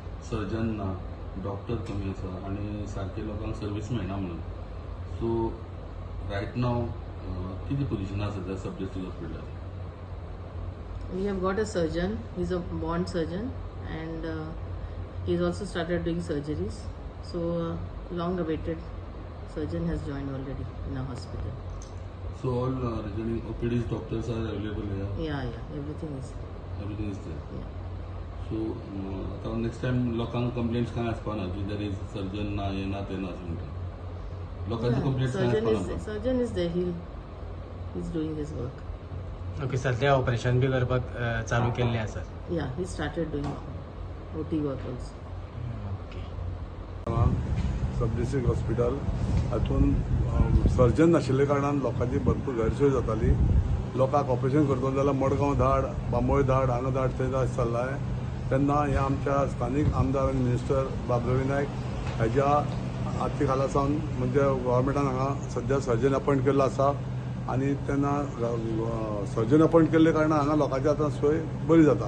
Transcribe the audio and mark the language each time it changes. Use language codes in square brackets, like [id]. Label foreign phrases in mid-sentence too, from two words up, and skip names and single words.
[kok] सर्जन ना डॉक्टर कमी आसा आनी सारके लोकांक सर्वीस मेळना म्हणून. [en] So right [kok] नाव किती पोजिशन आसा त्या सब डिस्ट्रिक्ट हॉस्पिटलान? [en] We have got a surgeon. He's a born surgeon, and he's also started doing surgeries. So, long-awaited surgeon has joined already in our hospital. So all regarding OPDs doctors are available here. Yeah, everything is. Everything is there. Yeah. [kok] So आता [en] next time [kok] लोकांक कंप्लेंट्स काय आसपाना की [en] there is surgeon [kok] ना हे ना ते ना अशें म्हणटा. लोकांची कंप्लेंट्स काय आसपाना. [en] Surgeon is there. He's doing his work. ओके, [kok] सध्या ऑपरेशन बी करपाक चालू केल्लें आसा. [en] Yeah, he started doing OT work also. ओके. [kok] सब डिस्ट्रिक्ट हॉस्पिटल हातून सर्जन नाशिल्ले कारणान लोकांची भरपूर गैरसोय जाताली. लोकांक ऑपरेशन करतलो जाल्यार मडगांव धाड, बांबोळे धाड, हांगा धाड थंय धाड चल्लाय. तेन्ना हे आमच्या स्थानीक आमदार आनी मिनिस्टर बाबरवी नायक हेज्या आर्थिक हाला सावन म्हणजे गव्हर्मेंटान हांगा सध्या [en] surgeon appoint [kok] केल्लो आसा आनी तेन्ना [en] surgeon appoint [kok] केल्ले कारणान हांगा लोकांची आतां सोय बरी जाता.